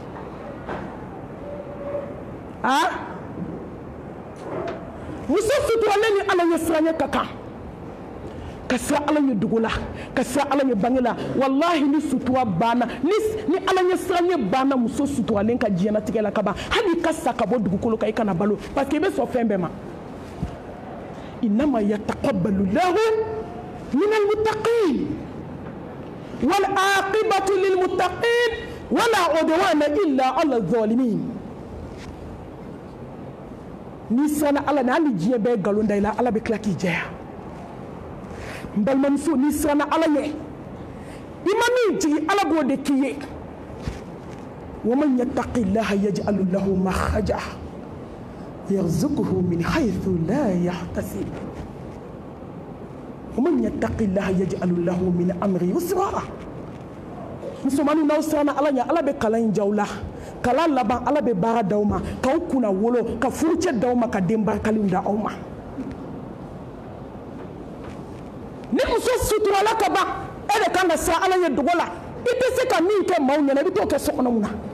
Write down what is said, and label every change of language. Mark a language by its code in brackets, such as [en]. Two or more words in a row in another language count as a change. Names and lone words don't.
[bm] muso suturalen ni Ala ɲɛ siranɲɛ ka kan ka siran Ala ɲɛ dogo la ka siran Ala ɲɛ bange la walahi ni sutura banna ni Ala ɲɛ siranɲɛ banna muso suturalen ka diɲɛlatigɛ la ka ban hali i ka sa ka bɔ dugukolo kan i kana balo [fr] parce que [bm] i bɛ sɔn fɛn bɛɛ ma [ar] إنما يتقبل الله من المتقين والعاقبة للمتقين ولا عدوان إلا على الظالمين [bm] ni siranna Ala ɲɛ hali diɲɛ bɛɛ nkalon da i la Ala bɛ tila k'i jɛya n balimamuso n'i siranna Ala ɲɛ i ma min jigi Ala b'o de k'i ye [ar] ومن يتق الله يجعل له مخرجا ويرزقه من حيث لا يحتسب ومن يتق الله يجعل له من أمره يسرا [bm] musomaninw n'aw siranna Ala ɲɛ Ala bɛ kalan in ja aw la kala laban ala be baara d'aw ma k'aw kunna wolo ka furucɛ d'aw ma ka den barikaliw da aw ma ni muso suturala ka ban e de kan ka sa ala ye dogo la i tɛ se ka min kɛ maaw ɲɛna i bɛ t'o kɛ so kɔnɔ mun na